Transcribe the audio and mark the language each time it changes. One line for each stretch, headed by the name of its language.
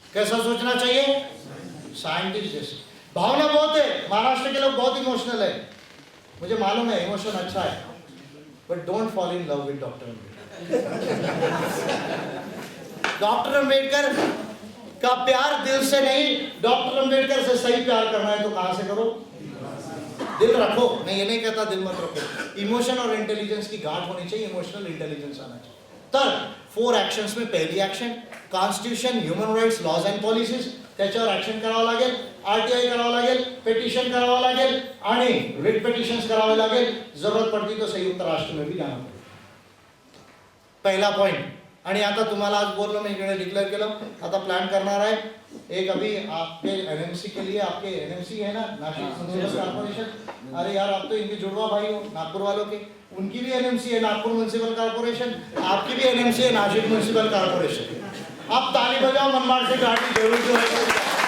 Hindi: कैसा सोचना चाहिए? साइंटिस्ट जैसा. भावना बहुत है, महाराष्ट्र के लोग बहुत इमोशनल है, मुझे मालूम है, इमोशन अच्छा है,
English: But don't fall in love with doctor Ambedkar.
Hindi: Doctor Ambedkar का प्यार दिल से नहीं, डॉक्टर अम्बेडकर से सही प्यार करना है तो कहां से करो? दिल रखो. मैं ये नहीं कहता दिल मत रखो. इमोशन और इंटेलिजेंस की गांठ होनी चाहिए, इमोशनल इंटेलिजेंस आना चाहिए.
Marathi: तर 4 ऍक्शन्स में पहिली action constitution, human rights, lodge and policies, त्याच्यावर ऍक्शन करावं लागेल. आरटीआई करावं लागेल, पेटिशन करावं लागेल आणि रिट पेटिशन्स करावे लागेल.
Hindi: जरूरत पडती तो संयुक्त राष्ट्र में भी जाना पडेल.
Marathi: पहिला पॉइंट. आणि आता तुम्हाला आज बोललो, मी इकडे डिक्लेअर केलं, आता प्लान करणार आहे एक.
Hindi: अभी आपके एनएमसी के लिए, आपके एनएमसी है ना, नासिक म्युनिसिपल कॉर्पोरेशन. अरे यार, आप तो इनके जुड़वा भाई हो, नागपुर वालों के. उनकी भी एनएमसी है, नागपुर म्युनिसिपल कॉर्पोरेशन. आपकी भी एनएमसी है, नासिक म्युनिसिपल कॉर्पोरेशन. आप ताली बजाओ, मनमाड़ से गाड़ी जरूर जो है.